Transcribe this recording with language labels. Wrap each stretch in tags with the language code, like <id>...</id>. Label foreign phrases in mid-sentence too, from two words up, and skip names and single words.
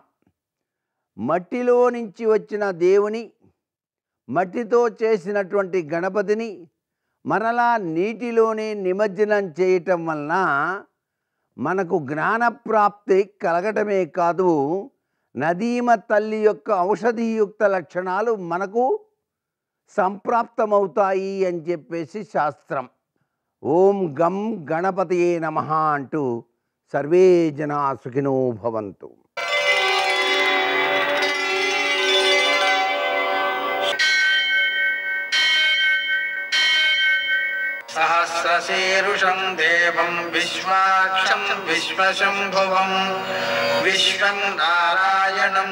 <te>మట్టిలో నుంచి వచ్చిన దేవుని, మట్టితో చేసినటువంటి గణపతిని మరలా నీటిలోనే నిమజ్జనం చేయటం వలన మనకు జ్ఞానప్రాప్తి కలగటమే కాదు, నదీమ తల్లి యొక్క ఔషధీయుక్త లక్షణాలు మనకు సంప్రాప్తమవుతాయి అని చెప్పేసి శాస్త్రం.</te> <sa>ఓం గం గణపతయే నమః అంటూ సర్వే జనా సుఖినో భవంతు. सहस्रशीर्षं देवं विश्वाक्षं विश्वशम्भुवं विश्वं नारायणं</sa>